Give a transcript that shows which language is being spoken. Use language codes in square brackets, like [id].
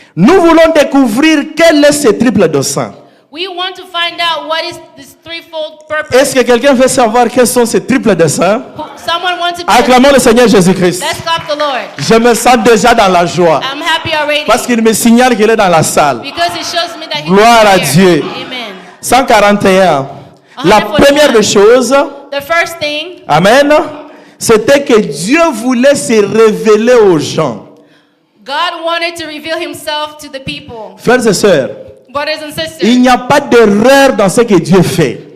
[fr] nous voulons découvrir quel est ce triple dessein. [en] we want to find out what is this threefold purpose. [fr] Est-ce que quelqu'un veut savoir quels sont ces triples desseins? [en] Someone wants to be. [fr] Acclamons le Seigneur Jésus-Christ. [en] Let's clap the Lord. [fr] Je me sens déjà dans la joie [en] I'm happy already [fr] parce qu'il me signale qu'il est dans la salle. [en] because it shows me that He's [fr] Gloire à [en] here. [fr] Dieu. Amen. 141. La [en] 141. [fr] première des choses, [en] The first thing, [fr] amen, c'était que Dieu voulait se révéler aux gens. [en] God wanted to reveal Himself to the people. [fr] Frères et sœurs, [en] Brothers and sisters, [fr] il n'y a pas d'erreur dans ce que Dieu fait.